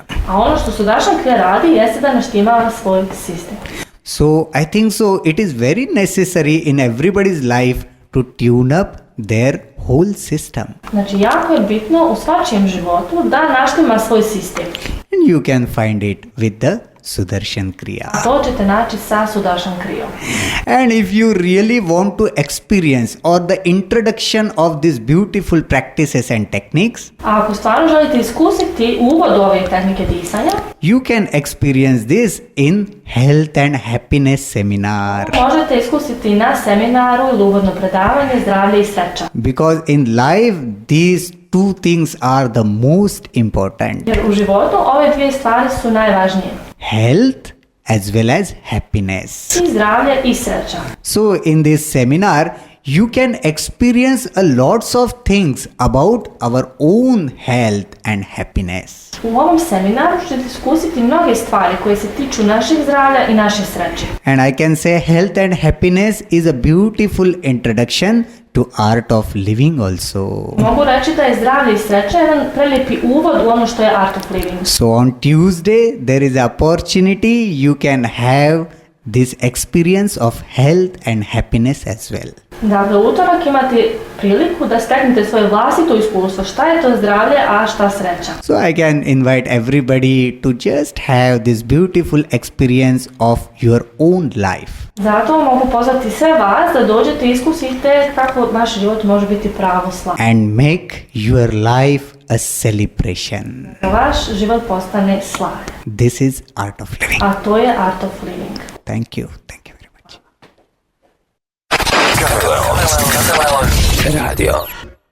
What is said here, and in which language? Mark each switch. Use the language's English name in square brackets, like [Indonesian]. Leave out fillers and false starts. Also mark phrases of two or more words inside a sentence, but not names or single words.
[Bosnian] A ono što Sudarshan Kriya radi jeste da naštima svoj sistem. [English] So I think so it is very necessary in everybody's life to tune up their whole system. [Bosnian] Znači, jako je bitno u svačijem životu da naštima svoj sistem. [English] And you can find it with the Sudarshan Kriya. [Bosnian] A to ćete naći sa Sudarshan Kriyom. [English] And if you really want to experience or the introduction of these beautiful practices and techniques, [Bosnian] A ako stvarno želite iskusiti uvod u ove tehnike disanja, [English] you can experience this in Health and Happiness Seminar. [Bosnian] možete iskusiti na seminaru ili uvodno predavanje zdravlje i sreća. [English] Because in life, these two things are the most important. [Bosnian] Jer u životu ove dvije stvari su najvažnije. [English] Health as well as happiness. [Bosnian] I zdravlje i sreća. [English] So in this seminar, you can experience a lots of things about our own health and happiness. [Bosnian] U ovom seminaru ćete iskusiti mnoge stvari koje se tiču našeg zdravlja i naše sreće. [English] And I can say health and happiness is a beautiful introduction to art of living also. [Bosnian] Mogu reći da je zdravlje i sreća jedan prelijepi uvod u ono što je Art of Living. [English] So on Tuesday, there is opportunity you can have this experience of health and happiness as well. [Bosnian] Dakle, u utorak imate priliku da steknete svoje vlastito iskustvo. Šta je to zdravlje, a šta sreća? [English] So I can invite everybody to just have this beautiful experience of your own life. [Bosnian] Zato mogu pozvati sve vas da dođete i iskusite kako vaš život može biti pravo slav. [English] And make your life a celebration. [Bosnian] Da vaš život postane slav. [English] This is art of living. [Bosnian] A to je Art of Living. [English] Thank you. Thank you very much. Radio.